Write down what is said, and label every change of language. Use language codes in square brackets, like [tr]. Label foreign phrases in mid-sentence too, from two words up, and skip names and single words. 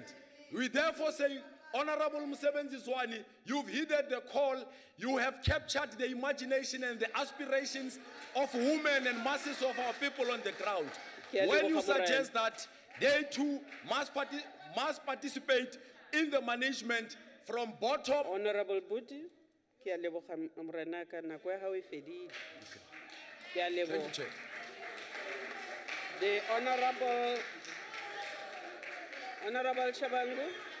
[en] We therefore say, Honorable Msebenzi Zwane, you've heeded the call. You have captured the imagination and the aspirations of women and masses of our people on the ground. When you suggest that they too must participate in the management from bottom. [st] Honorable Budi, ke a leboga Morenaka, nako ya hao e fedile. Ke a leboga. [en] Thank you, Chair. The Honorable Shabangu.